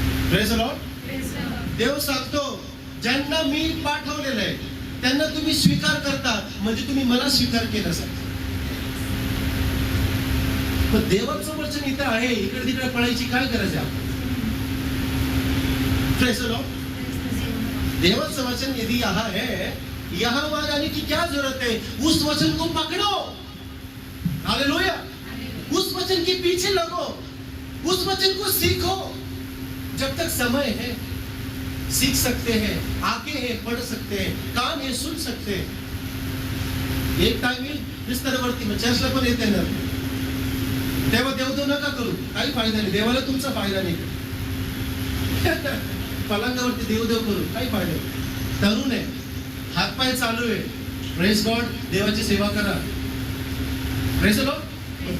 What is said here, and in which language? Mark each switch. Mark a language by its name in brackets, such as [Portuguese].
[English] Praise the lord. [Marathi] देव सांगतो ज्यांना मी पाठवलेलं आहे त्यांना तुम्ही स्वीकार करता, म्हणजे तुम्ही मला स्वीकार केला सांगता. पण देवाचं वचन इथं आहे, इकडे तिकडे पळायची काय गरज आहे? [English] Praise the lord. [Hindi] देवाचं वचन यदि यहाँ है, यहाँ वहां जाने की क्या जरूरत है? उस वचन को पकड़ो. हालेलुया. उस वचन के पीछे लगो, उस वचन को सीखो. जब तक समय है सीख सकते हैं, आगे है पढ़ सकते हैं, कान है सुन सकते हैं. [Marathi] एक टाइम येईल बिस्तरवरती मग चर्चला पण येते ना, तेव्हा देवदेव नका करू, काही फायदा नाही. देवाला तुमचा फायदा नाही. पलंगावरती देवदेव करू काही फायदा नाही. तरुण आहे, हातपाय चालू आहे, [English] praise God, [Marathi] देवाची सेवा करा. [English] Praise the lord.